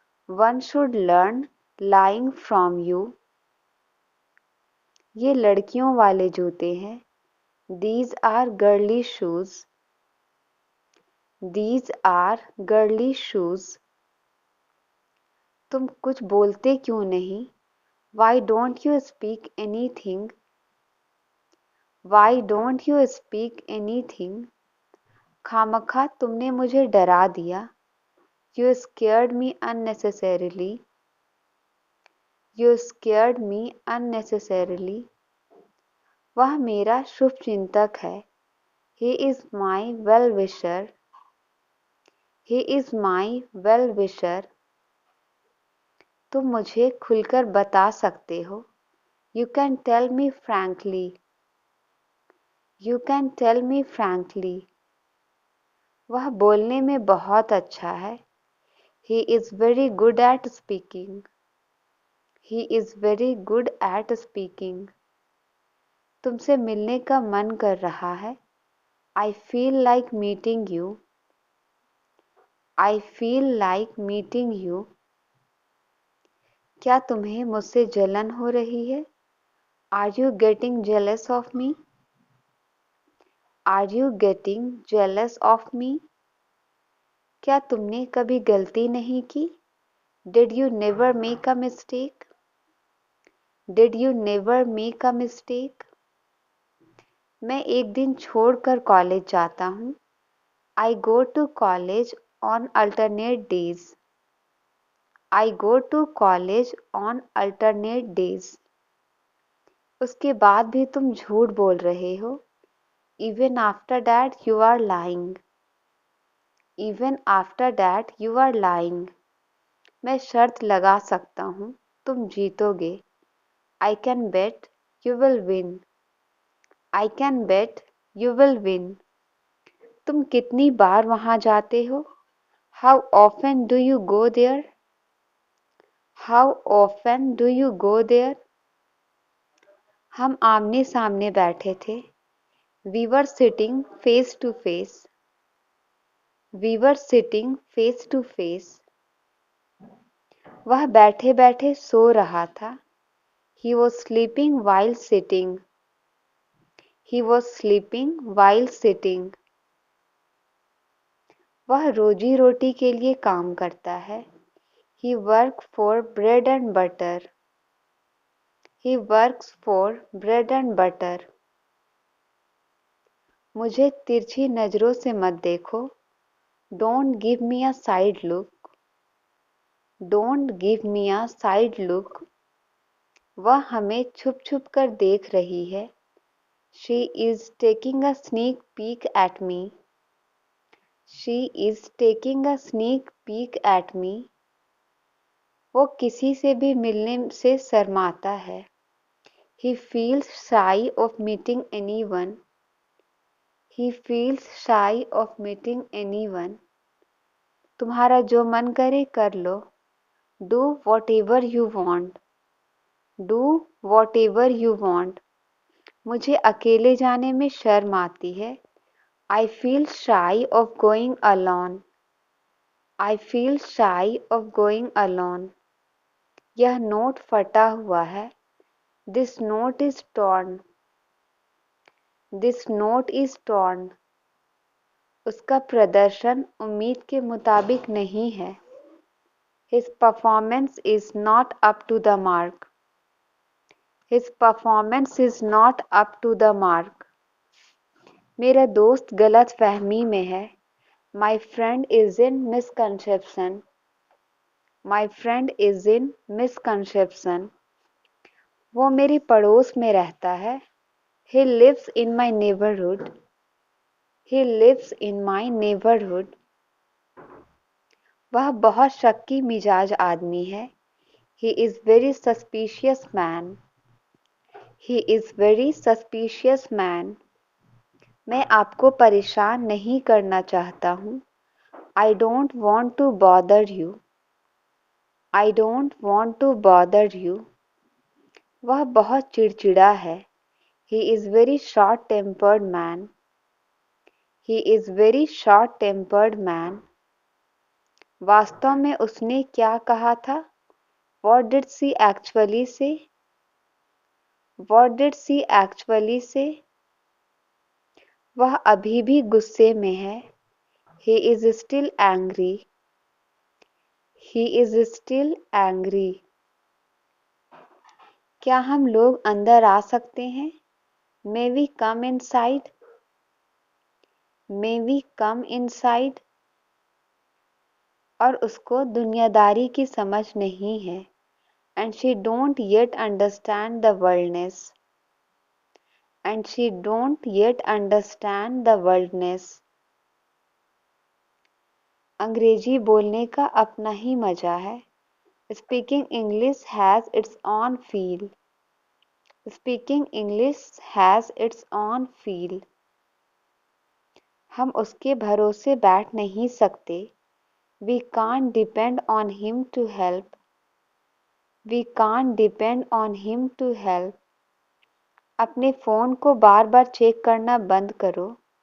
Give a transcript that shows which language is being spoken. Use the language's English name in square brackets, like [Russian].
[English] One should learn lying from you. [Hindi] ये लड़कियों वाले जूते हैं। [English] These are girly shoes. These are girly shoes. [Hindi] तुम कुछ बोलते क्यों नहीं? [English] Why don't you speak anything? Why don't you speak anything? [Hindi] खामखा तुमने मुझे डरा दिया। [English] You scared me unnecessarily. You scared me unnecessarily. [Hindi] वह मेरा शुभचिंतक है। [English] He is my well-wisher. He is my well-wisher. [Hindi] तुम मुझे खुलकर बता सकते हो। [English] You can tell me frankly. You can tell me frankly. [Hindi] वह बोलने में बहुत अच्छा है। [English] He is very good at speaking. He is very good at speaking. [Hindi] तुमसे मिलने का मन कर रहा है। [English] I feel like meeting you. I feel like meeting you. [Hindi] क्या तुम्हें मुझसे जलन हो रही है? [English] Are you getting jealous of me? Are you getting jealous of me? [Hindi] क्या तुमने कभी गलती नहीं की? [English] Did you never make a mistake? Did you never make a mistake? [Hindi] मैं एक दिन छोड़कर कॉलेज जाता हूँ। [English] I go to college on alternate days. I go to college on alternate days. [Hindi] उसके बाद भी तुम झूठ बोल रहे हो। [English] Even after that you are lying. Even after that you are lying. [Hindi] मैं शर्त लगा सकता हूँ, तुम जीतोगे। [English] I can bet you will win. I can bet you will win. [Hindi] तुम कितनी बार वहाँ जाते हो? [English] How often do you go there? How often do you go there? [Hindi] हम आमने सामने बैठे थे। [English] We were sitting face to face. We were sitting face to face. [Hindi] वह बैठे बैठे सो रहा था। [English] He was sleeping while sitting. He was sleeping while sitting. [Hindi] वह रोजी रोटी के लिए काम करता है। [English] He works for bread and butter. He works for bread and butter. [Hindi] मुझे तिरछी नजरों से मत देखो। [English] Don't give me a side look. Don't give me a side look. [Hindi] वह हमें छुप छुप कर देख रही है। [English] She is taking a sneak peek at me. She is taking a sneak peek at me. [Hindi] वो किसी से भी मिलने से शर्माता है। [English] He feels shy of meeting anyone. He feels shy of meeting anyone. [Hindi] तुम्हारा जो मन करे कर लो। [English] Do whatever you want. Do whatever you want. [Hindi] मुझे अकेले जाने में शर्म आती है। [English] I feel shy of going alone. I feel shy of going alone. [Hindi] यह नोट फटा हुआ है। [English] This note is torn. This note is torn. [Hindi] उसका प्रदर्शन उम्मीद के मुताबिक नहीं है। [English] His performance is not up to the mark. His performance is not up to the mark. [Hindi] मेरा दोस्त गलत फहमी में है। [English] My friend is in misconception. My friend is in misconception. [Hindi] वो मेरे पड़ोस में रहता है। [English] He lives in my neighborhood. He lives in my neighborhood. [Hindi] वह बहुत शक्की मिजाज आदमी है। [English] He is very suspicious man. He is very suspicious man. [Hindi] मैं आपको परेशान नहीं करना चाहता हूँ। [English] I don't want to bother you. I don't want to bother you. [Hindi] वह बहुत चिड़चिड़ा है। [English] He is very short-tempered man. He is very short-tempered man. [Hindi] वास्तव में उसने क्या कहा था? [English] What did she actually say? What did she actually say? [Hindi] वह अभी भी गुस्से में है। [English] He is still angry. He is still angry. [Hindi] क्या हम लोग अंदर आ सकते हैं? [English] May we come inside? May we come inside? [Hindi] और उसको दुनियादारी की समझ नहीं है। [English] And she don't yet understand the worldness. And she don't yet understand the worldness. [Hindi] अंग्रेजी बोलने का अपना ही मजा है। [English] Speaking English has its own feel. Speaking English has its own feel. [Hindi] हम उसके भरोसे बैठ नहीं सकते। [English] We can't depend on him to help. We can't depend on him to help. [Hindi] अपने फ़ोन को बार-बार चेक करना बंद करो।